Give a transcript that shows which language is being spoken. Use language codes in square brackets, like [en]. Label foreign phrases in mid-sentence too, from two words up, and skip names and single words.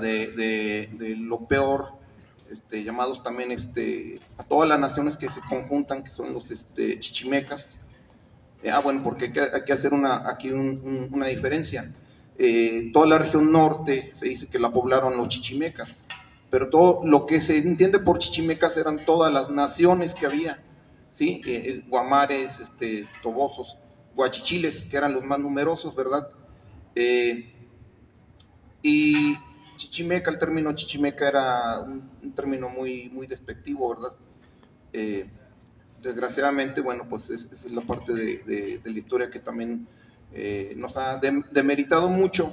[es] De lo peor, llamados también a todas las naciones que se conjuntan, que son los chichimecas. Bueno, porque hay que hacer aquí una diferencia. Toda la región norte se dice que la poblaron los chichimecas, pero todo lo que se entiende por chichimecas eran todas las naciones que había, ¿sí? Guamares, tobosos, guachichiles, que eran los más numerosos, ¿verdad? chichimeca. El término chichimeca era un término muy, muy despectivo, ¿verdad? Desgraciadamente, bueno, pues esa es la parte de la historia que también nos ha demeritado mucho.